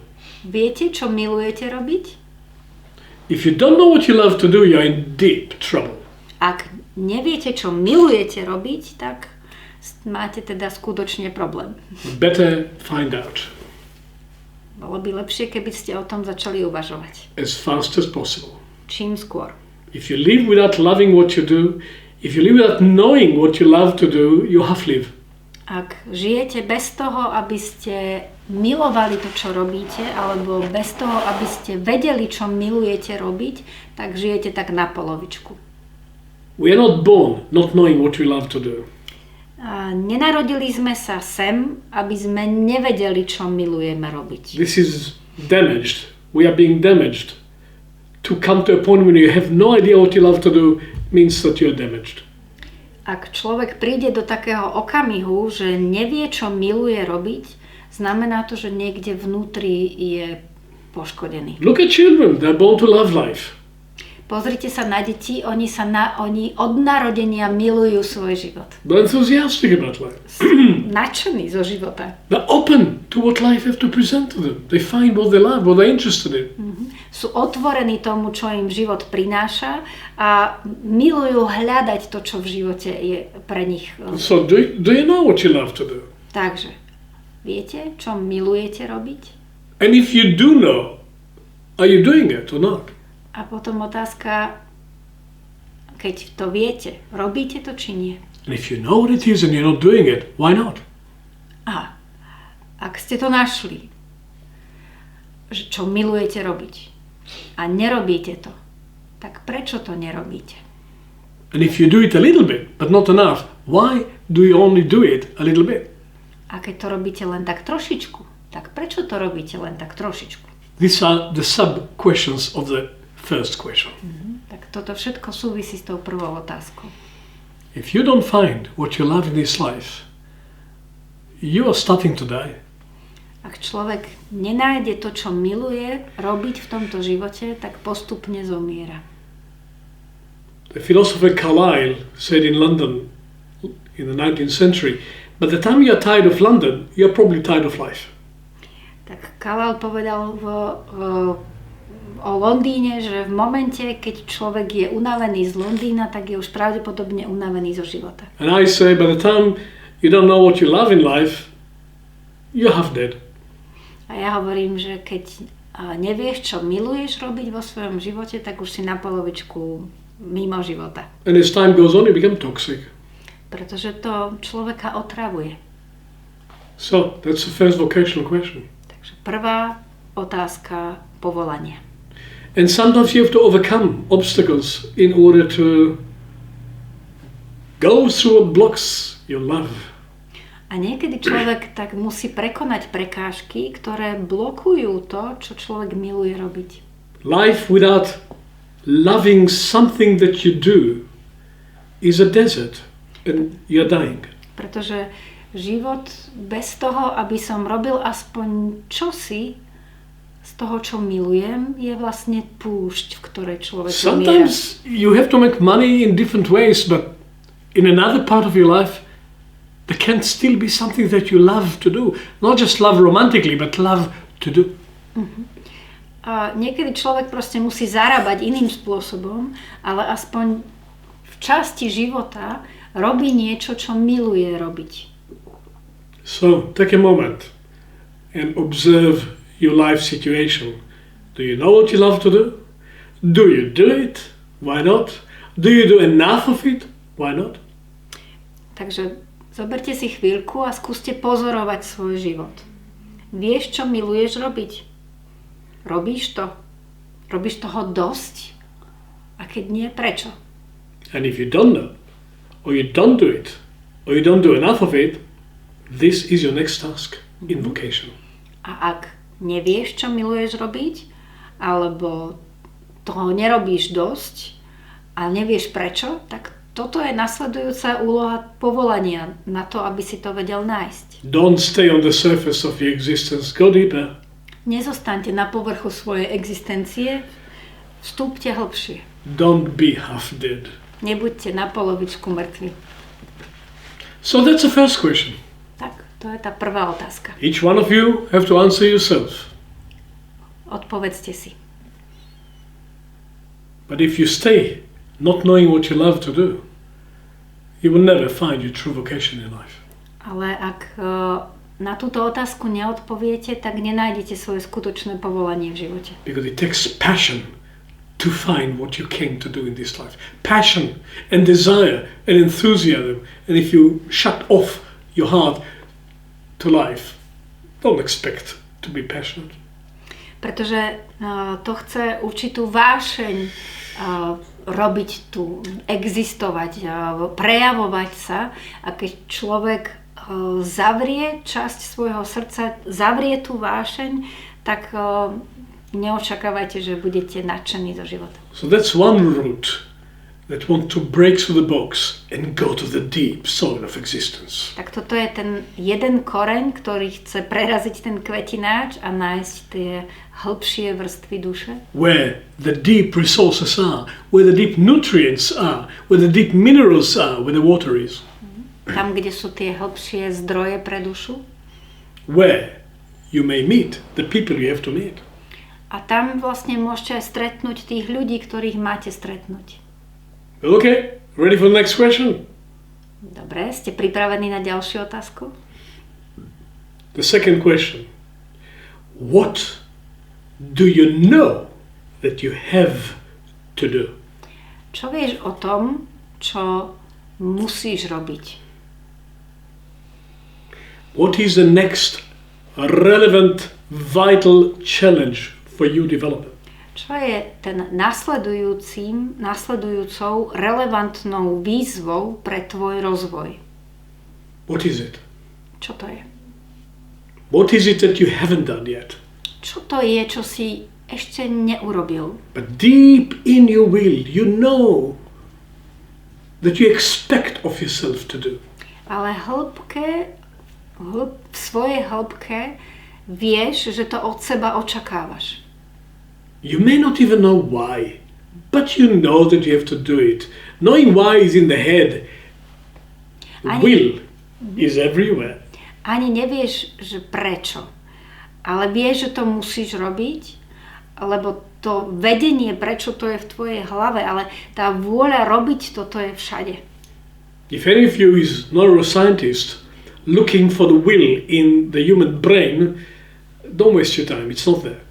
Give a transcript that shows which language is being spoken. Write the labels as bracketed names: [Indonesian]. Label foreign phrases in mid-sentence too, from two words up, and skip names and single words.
[Slovak] Viete, čo milujete robiť? [English] If you don't know what you love to do, you're in deep trouble. [Slovak] Ak neviete, čo milujete robiť, tak máte teda skutočne problém. [English] Better find out. [Slovak] Bolo by lepšie, keby ste o tom začali uvažovať. [English] As fast as possible. [Slovak] Čím skôr. [English] If you live without loving what you do, if you live without knowing what you love to do, you half live. [Slovak] Ak žijete bez toho, aby ste milovali to, čo robíte, alebo bez toho, aby ste vedeli, čo milujete robiť, tak žijete tak na polovičku. [English] We are not born not knowing what we love to do. [Slovak] A nenarodili sme sa sem, aby sme nevedeli, čo milujeme robiť. [English] This is damaged. We are being damaged. To come to a point when you have no idea what you love to do means that you are damaged. [Slovak] Ak človek príde do takého okamihu, že nevie, čo miluje robiť, znamená to, že niekde vnútri je poškodený. [English] Look at children, they're born to love life. [Slovak] Pozrite sa na deti, oni od narodenia milujú svoj život. [English] They're enthusiastic about life. [Slovak] Nadšení zo života. [English] They're open to what life has to present to them. They find what they love, what they're interested in. [Slovak] Sú otvorení tomu, čo im život prináša a milujú hľadať to, čo v živote je pre nich. [English] So do you know what you love to do? [Slovak] Takže, viete, čo milujete robiť? [English] And if you do know, are you doing it or not? [Slovak] A potom otázka, keď to viete, robíte to či nie? [English] And if you know what it is and you're not doing it, why not? [Slovak] A ak ste to našli, čo milujete robiť a nerobíte to, tak prečo to nerobíte? [English] And if you do it a little bit, but not enough, why do you only do it a little bit? [Slovak] A keď to robíte len tak trošičku, tak prečo to robíte len tak trošičku? [English] These are the sub-questions of the first question. [Slovak] Tak toto všetko súvisí s tou prvou otázkou. [English] If you don't find what you love in this life, you are starting to die. [Slovak] Ak človek nenájde to, čo miluje robiť v tomto živote, tak postupne zomiera. [English] The philosopher Carlyle said in London in the 19th century, by the time you're tired of London, you're probably tired of life. [Slovak] Tak Carlyle povedal o Londýne, že v momente, keď človek je unavený z Londýna, tak je už pravdepodobne unavený zo života. [English] And I say, by the time you don't know what you love in life, you're half dead. [Slovak] A ja hovorím, že keď nevieš, čo miluješ robiť vo svojom živote, tak už si na polovičku mimo života. [English] And as time goes on, you become toxic. [Slovak] Pretože to človeka otravuje. [English] So, that's the first vocational question. [Slovak] Takže prvá otázka povolania. [English] And sometimes you have to overcome obstacles in order to go through what blocks your love. [Slovak] A niekedy človek tak musí prekonať prekážky, ktoré blokujú to, čo človek miluje robiť. [English] Life without loving something that you do is a desert. and you're dying. [Slovak] Pretože život bez toho, aby som robil aspoň čosi z toho, čo milujem, je vlastne púšť, v ktorej človek umiera. [English] Sometimes you have to make money in different ways, but in another part of your life, there can still be something that you love to do. Not just love romantically, but love to do. [Slovak] A niekedy človek proste musí zarábať iným spôsobom, ale aspoň v časti života robí niečo, čo miluje robiť. [English] So, take a moment and observe your life situation. Do you know what you love to do? Do you do it? Why not? Do you do enough of it? Why not? [Slovak] Takže zoberte si chvíľku a skúste pozorovať svoj život. Vieš, čo miluješ robiť? Robíš to? Robíš toho dosť? A keď nie, prečo? [English] And if you don't know, or you don't do it, or you don't do enough of it, this is your next task in vocation. [Slovak] A ak nevieš, čo miluješ robiť, alebo toho nerobíš dosť a nevieš prečo, tak toto je nasledujúca úloha povolania na to, aby si to vedel nájsť. [English] Don't stay on the surface of your existence, go deeper. [Slovak] Nezostaňte na povrchu svojej existencie, vstúpte hlbšie. [English] Don't be half dead. [Slovak] Nebuďte na polovičku mŕtvi. [English] So that's the first question. [Slovak] Tak, to je tá prvá otázka. [English] Each one of you have to answer yourself. [Slovak] Odpovedzte si. [English] But if you stay not knowing what you love to do, you will never find your true vocation in life. [Slovak] Ale ak na túto otázku neodpoviete, tak nenájdete svoje skutočné povolanie v živote. [English] Because it takes passion to find what you came to do in this life. Passion and desire and enthusiasm. And if you shut off your heart to life, don't expect to be passionate. [Slovak] Pretože to chce určitú vášeň robiť tu, existovať, prejavovať sa. A keď človek zavrie časť svojho srdca, zavrie tú vášeň, tak neočakávajte, že budete nadšení zo života. [English] So that's one route that want to break through the box and go to the deep soil of existence. [Slovak] Tak toto je ten jeden koreň, ktorý chce preraziť ten kvetináč a nájsť tie hĺbšie vrstvy duše. [English] Where the deep resources are, where the deep nutrients are, where the deep minerals are, where the water is. [Slovak] Tam, kde sú tie hĺbšie zdroje pre dušu. [English] Where you may meet the people you have to meet. [Slovak] A tam vlastne môžete aj stretnúť tých ľudí, ktorých máte stretnúť. [English] Okay, ready for the next question? [Slovak] Dobre, ste pripravení na ďalšiu otázku? [English] The second question. What do you know that you have to do? [Slovak] Čo vieš o tom, čo musíš robiť? [English] What is the next relevant, vital challenge for you development? [Slovak] Čo je ten nasledujúcou relevantnou výzvou pre tvoj rozvoj? [English] What is it? [Slovak] Čo to je? [English] What is it that you haven't done yet? [Slovak] Čo to je, čo si ešte neurobil? [English] But deep in your will, you know that you expect of yourself to do. [Slovak] Ale v svojej hĺbke vieš, že to od seba očakávaš. [English] You may not even know why, but you know that you have to do it. Knowing why is in the head. Will is everywhere. [Slovak] Ani nevieš, že prečo. Ale vieš, že to musíš robiť, lebo to vedenie, prečo to je v tvojej hlave, ale tá vôľa robiť toto je všade. [English] If any of you is neuroscientist looking for the will in the human brain, don't waste your time, it's not there.